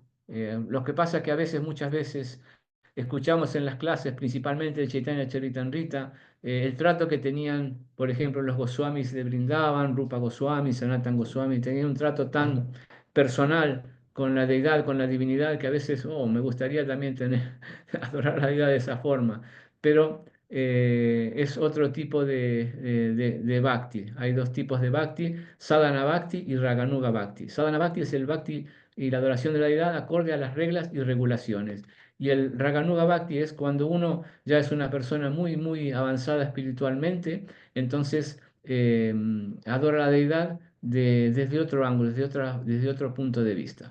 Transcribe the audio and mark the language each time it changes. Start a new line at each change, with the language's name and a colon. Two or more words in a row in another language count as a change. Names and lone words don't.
Spanish: Lo que pasa es que muchas veces, escuchamos en las clases, principalmente de Chaitanya Charitamrita, el trato que tenían, por ejemplo, los Goswamis de Brindavan, Rupa Goswami, Sanatan Goswami, tenían un trato tan personal con la deidad, con la divinidad, que a veces, oh, me gustaría también adorar a la deidad de esa forma. Pero es otro tipo de bhakti. Hay dos tipos de bhakti,
Sanskrit: sadhana bhakti
Spanish: y
Sanskrit: raganuga bhakti. Sadhana bhakti
Spanish: es el bhakti y la adoración de la deidad acorde a las reglas y regulaciones. Y el
Sanskrit: Raganuga Bhakti
Spanish: es cuando uno ya es una persona muy, muy avanzada espiritualmente, entonces adora a la deidad desde otro ángulo, desde otro punto de vista.